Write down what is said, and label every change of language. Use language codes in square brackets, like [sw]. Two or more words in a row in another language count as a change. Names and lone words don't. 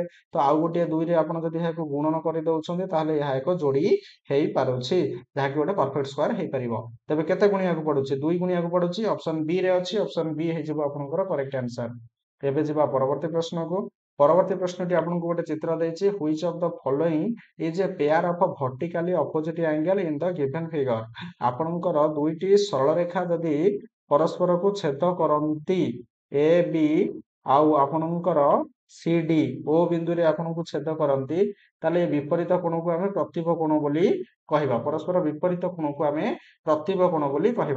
[or] ତ ଆଉ ଗୋଟିଏ 2ରେ ଆପଣ ଯଦି ଏହାକୁ ଗୁଣନ କରିଦଉଛନ୍ତି ତାହେଲେ ଏହା ଏକ ଯୋଡି ହେଇପାରୁଛି, ଯାହାକି ଗୋଟେ [en] perfect square [or] ହେଇପାରିବ। ତେବେ କେତେ ଗୁଣିବାକୁ ପଡୁଛି, 2 ଗୁଣିବାକୁ ପଡୁଛି। [en] option B [or] ରେ ଅଛି, [en] option B [or] ହେଇଯିବ ଆପଣଙ୍କର [en] correct answer. [or] ଏବେ ଯିବା ପରବର୍ତ୍ତୀ ପ୍ରଶ୍ନକୁ। ପରବର୍ତ୍ତୀ ପ୍ରଶ୍ନଟି ଆପଣଙ୍କୁ ଗୋଟେ ଚିତ୍ର ଦେଇଛି। [en] which of the following is a pair of vertically opposite angle in the given figure। [or] ଆପଣଙ୍କର 2ଟି ସରଳ ରେଖା ଯଦି ପରସ୍ପରକୁ ଛେଦ କରନ୍ତି, ଏ ବି ଆଉ ଆପଣଙ୍କର ସି ଡି ଓ ବିନ୍ଦୁରେ ଆପଣଙ୍କୁ ଛେଦ କରନ୍ତି, ତାହେଲେ ବିପରୀତ କୋଣକୁ ଆମେ ପ୍ରତିବ କୋଣ ବୋଲି କହିବା। ପରସ୍ପର ବିପରୀତ କୋଣକୁ ଆମେ ପ୍ରତିବ କୋଣ ବୋଲି କହିବା।